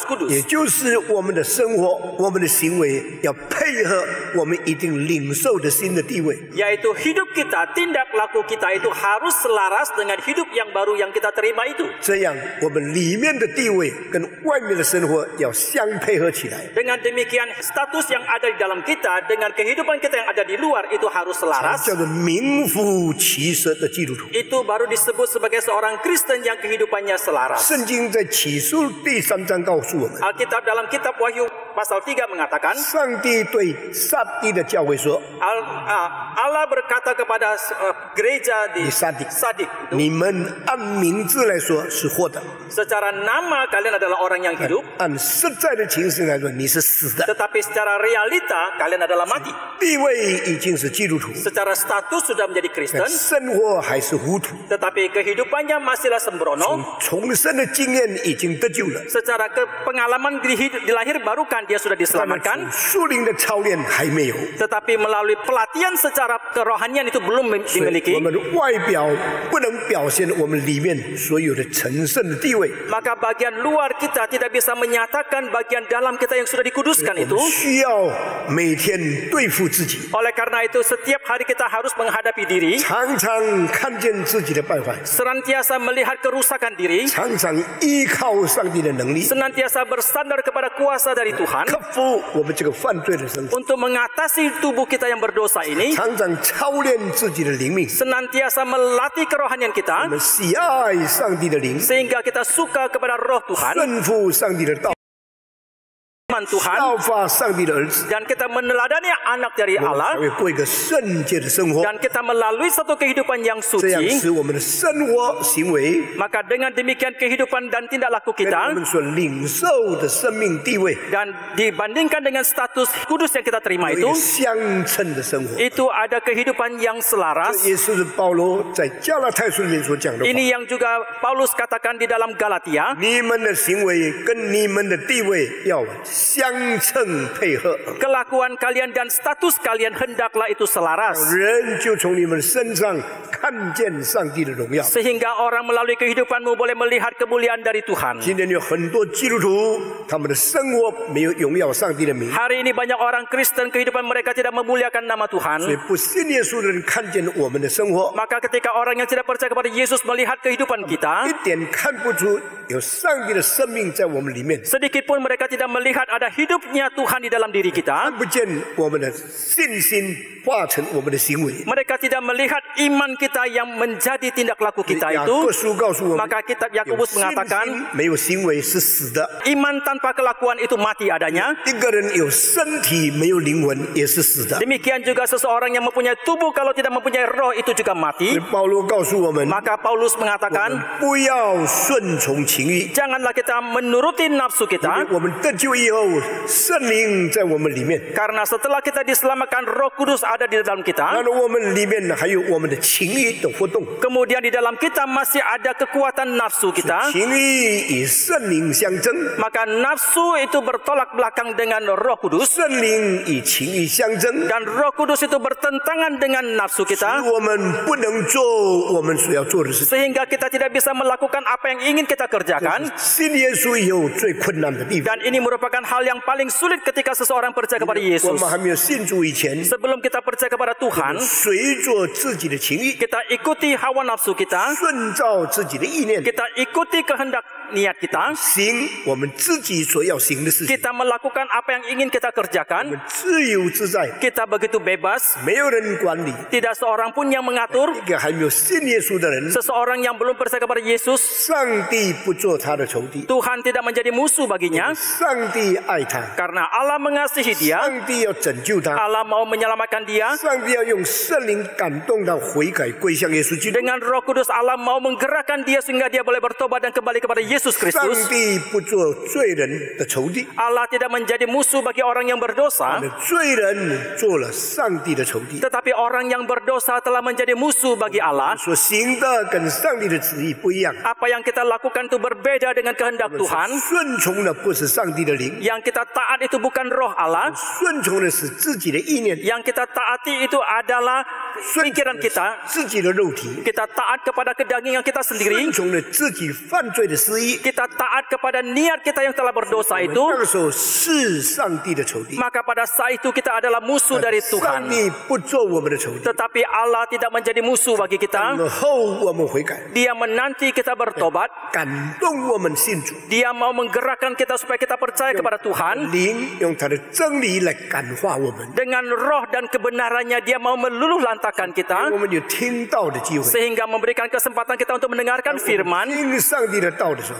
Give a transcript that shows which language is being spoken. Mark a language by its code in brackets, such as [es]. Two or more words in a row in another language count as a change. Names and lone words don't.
[zh] 也 [id] kudus. [zh] 就是我们的生活、我们的行为要配合我们一定领受的新的地位。 [id] Yaitu hidup kita, tindak laku kita itu harus selaras dengan hidup yang baru yang kita terima itu. [zh] 这样，我们里面的地位跟外面的生活要相配合起来， [id] Dengan demikian status yang ada di dalam kita dengan kehidupan kita yang ada di luar itu harus selaras. [zh] 叫做名副其实的基督徒。 [id] Itu baru disebut sebagai seorang Kristen yang kehidupannya selaras. [zh] 圣经在启示录第3章告诉我们， [id] Alkitab dalam kitab Wahyu pasal 3 mengatakan, [zh] 上帝对撒狄的教会说 [id] Allah berkata kepada gereja di Di Sadik. Sadik itu, [zh] 你们按名字来说是活的， [id] secara nama kalian adalah orang yang hidup, [zh] 按实在的情形来说你是死的。 [id] tetapi secara realita kalian adalah mati. [zh] 地位已经是基督徒， [id] Secara status sudah menjadi [zh] 但 [id] Kristen, [zh] 生活还是糊涂。 [id] tetapi kehidupannya masihlah sembrono. [zh] 重生的经验已经得救了， [id] Secara pengalaman dilahirbarukan dia sudah [zh] 但是 [id] diselamatkan, [zh] 属灵的操练还没有。 [id] tetapi melalui pelatihan secara kerohanian itu belum [zh] 我 [id] dimiliki. [zh] 们的外表不能表现我们里面所有的成圣的地位， [id] Maka bagian luar kita tidak bisa menyatakan bagian dalam kita yang sudah dikuduskan [zh] 我 [id] itu. [zh] 们需要每天对付自己， [id] Oleh karena itu setiap hari kita harus menghadapi diri, [zh] 常常看见自己的败坏， [id] senantiasa melihat kerusakan diri, [zh] 常常依靠上帝的能力， [id] senantiasa bersandar kepada kuasa dari Tuhan [zh] 克服我们这个犯罪的生活， [id] untuk mengatasi tubuh kita yang berdosa ini, [zh] 常常操练自己的灵命。 [id] senantiasa melatih kerohanian [zh] 我 [id] kita [zh] 们喜爱上帝的灵， [id] sehingga kita suka kepada roh Tuhan, [zh] 顺服上帝的道， [id] firman Tuhan, [zh] 效法上帝的儿子， [id] dan kita meneladani anak dari [zh] 才 [id] Allah, [zh] 会过一个圣洁的生活。 [id] dan kita melalui satu kehidupan yang [zh] 这样 [id] suci. [zh] 使我们的生活行为 [id] Maka dengan demikian kehidupan dan tindak laku [zh] 跟我 [id] kita, [zh] 们所领受的生命地位 [id] dan dibandingkan dengan status kudus yang kita terima [zh] 有一 [id] itu, [zh] 个相称的生活。 [id] itu ada kehidupan yang selaras. [zh] 这也是保罗在加拉太书里面所讲的话。 [id] Ini yang juga Paulus katakan di dalam Galatia, [zh] 你们的行为跟你们的地位要相称配合， [id] kelakuan kalian dan status kalian hendaklah itu selaras, [zh] 人就从你们身上看见上帝的荣耀。 [id] sehingga orang melalui kehidupanmu boleh melihat kemuliaan dari Tuhan. [zh] 今天有很多基督徒，他们的生活没有荣耀上帝的名， [id] Hari ini banyak orang Kristen kehidupan mereka tidak memuliakan nama [zh] 所以 [id] Tuhan. [zh] 不信耶稣的人看见我们的生活， [id] Maka ketika orang yang tidak percaya kepada Yesus melihat kehidupan [zh] 一 [id] kita, [zh] 点看不出有上帝的生命在我们里面， [id] sedikit pun mereka tidak melihat ada hidupnya Tuhan di dalam diri kita. [zh] 看不见我们的信心化成我们的行为。 [id] Mereka tidak melihat iman kita yang menjadi tindak laku kita [zh] 雅 [id] itu. [zh] 各书告诉我们， [id] Maka kitab [zh] 有 [id] Yakobus [zh] 信 [id] mengatakan, [zh] 心没有行为是死的。 [id] iman tanpa kelakuan itu mati adanya. [zh] 一个人有身体没有灵魂也是死的。 [id] Demikian juga seseorang yang mempunyai tubuh kalau tidak mempunyai roh itu juga [zh] 所以 [id] mati. [zh] 保罗告诉我们， [id] Maka Paulus [zh] 我们 [id] mengatakan, [zh] 不要顺从情欲， [id] janganlah kita menuruti nafsu [zh] 因为 [id] kita. [zh] 我们得救以后，圣灵在我们里面， [id] Karena setelah kita diselamatkan, Roh Kudus ada di dalam [zh] 那 [id] kita. [zh] 我们里面还有我们的情欲的活动， [id] Kemudian di dalam kita masih ada kekuatan nafsu kita. [zh] 情欲与圣灵相争， [id] Maka nafsu itu bertolak belakang dengan Roh Kudus. [zh] 圣灵与情欲相争， [id] Dan Roh Kudus itu bertentangan dengan nafsu [zh] 使 [id] kita. [zh] 我们不能做我们所要做的事情。 [id] Sehingga kita tidak bisa melakukan apa yang ingin kita kerjakan. [zh] 信耶稣以后最困难的地方， [id] Dan ini merupakan hal yang paling sulit ketika seseorang percaya kepada [zh] 我 [id] Yesus. [zh] 们还没有信主以前， [id] Sebelum kita percaya kepada Tuhan, [zh] 随着自己的情意， [id] kita ikuti hawa nafsu kita, [zh] 顺照自己的意念， [id] kita ikuti kehendak niat kita, [zh] 行我们自己所要行的事情， [id] kita melakukan apa yang ingin kita [zh] 我 [id] kerjakan, [zh] 们自由自在， [id] kita begitu bebas, [zh] 没有人管理。 [id] tidak seorang pun yang mengatur. [zh] 一个还没有信耶稣的人， [id] Seseorang yang belum percaya kepada Yesus, [zh] 上帝不做他的仇敌， [id] Tuhan tidak menjadi musuh baginya, [zh] 上帝爱他， [id] karena Allah mengasihi dia, [zh] 上帝要拯救他， [id] Allah mau menyelamatkan dia. [zh] 上帝要用圣灵感动他悔改归向耶稣基督。 [id] Dengan Roh Kudus Allah mau menggerakkan dia sehingga dia boleh bertobat dan kembali kepada Yesus [zh] 上 [id] Kristus. [zh] 帝不做罪人的仇敌， [id] Allah tidak menjadi musuh bagi orang yang berdosa, [zh] 罪人做了上帝的仇敌， [id] tetapi orang yang berdosa telah menjadi musuh bagi Allah. [zh] 所行的跟上帝的旨意不一样。 [id] Apa yang kita lakukan itu berbeda dengan kehendak Tuhan. [zh] 顺从的不是上帝的灵， [id] Yang kita taat itu bukan roh Allah. [zh] 顺从的是自己的意念， [id] Yang kita taati itu adalah pikiran kita. [zh] 自己的肉体， [id] Kita taat kepada kedagingan kita [zh] 顺 [id] sendiri. [zh] 从了自己犯罪的私意。 [id] Kita taat kepada niat kita yang telah berdosa [zh] 那 [id] itu. [zh] 个时候是上帝的仇敌， [id] Maka pada saat itu kita adalah musuh dari [zh] 上 [id] Tuhan. [zh] 帝不做我们的仇敌， [id] Tetapi Allah tidak menjadi musuh bagi kita. [zh] 然后我们悔改， [id] Dia menanti kita bertobat. [zh] 感动我们信主， [id] Dia mau menggerakkan kita supaya kita percaya kepada Tuhan. [zh] 灵用他的真理来感化我们， [id] Dengan roh dan kebenarannya dia mau meluluh lantakan [zh] 我 [id] kita. [zh] 们有听到的机会。 [id] Sehingga memberikan kesempatan kita untuk mendengarkan firman. [zh] 听上帝的道的时候，